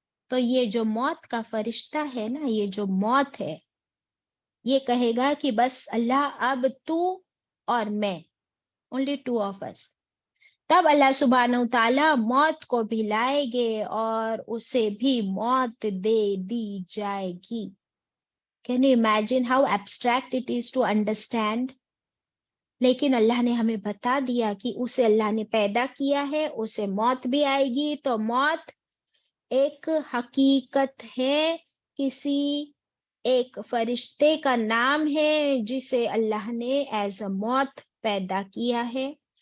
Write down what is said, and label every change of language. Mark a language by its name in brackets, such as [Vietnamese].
[Urdu] تو یہ جو موت کا فرشتہ ہے نا، یہ جو موت ہے، یہ کہے گا کہ بس اللہ اب تو اور میں، [English] only two of us. [Urdu] تب اللہ سبحانہ و تعالیٰ موت کو بھی لائے گے اور اسے بھی موت دے دی جائے گی. [English] Can you imagine how abstract it is to understand? [Urdu] لیکن اللہ نے ہمیں بتا دیا کہ اسے اللہ نے پیدا کیا ہے، اسے موت بھی آئے گی. تو موت ایک حقیقت ہے، کسی ایک فرشتے کا نام ہے جسے اللہ نے ایز اے موت پیدا کیا ہے.